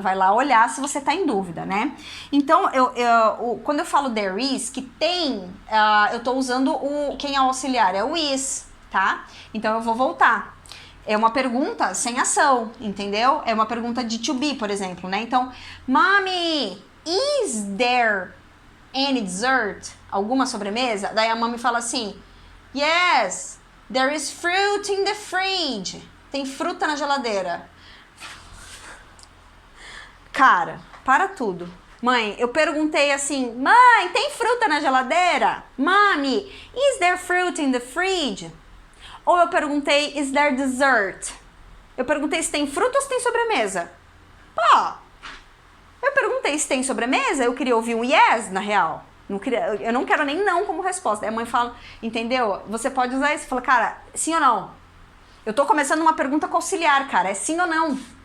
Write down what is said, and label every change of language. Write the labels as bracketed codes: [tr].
[pt] Vai lá olhar se você tá em dúvida, né? Então, quando eu falo there is, que tem, eu tô usando quem é o auxiliar? É o is, tá? Então, eu vou voltar. É uma pergunta sem ação, entendeu? É uma pergunta de to be, por exemplo, né? [en] Então, Mommy, is there any dessert? [pt] Alguma sobremesa? Daí a mãe fala assim, [en] yes, there is fruit in the fridge. [pt] Tem fruta na geladeira. Cara, para tudo. Mãe, eu perguntei assim, mãe, tem fruta na geladeira? [en] Mommy, is there fruit in the fridge? [pt] Ou eu perguntei, [en] is there dessert? [pt] Eu perguntei se tem fruta ou se tem sobremesa. Pô, eu perguntei se tem sobremesa, eu queria ouvir um yes, na real. Eu não quero nem não como resposta. Aí a mãe fala, entendeu? Você pode usar isso. Fala, cara, sim ou não? Eu tô começando uma pergunta com auxiliar, cara. É sim ou não?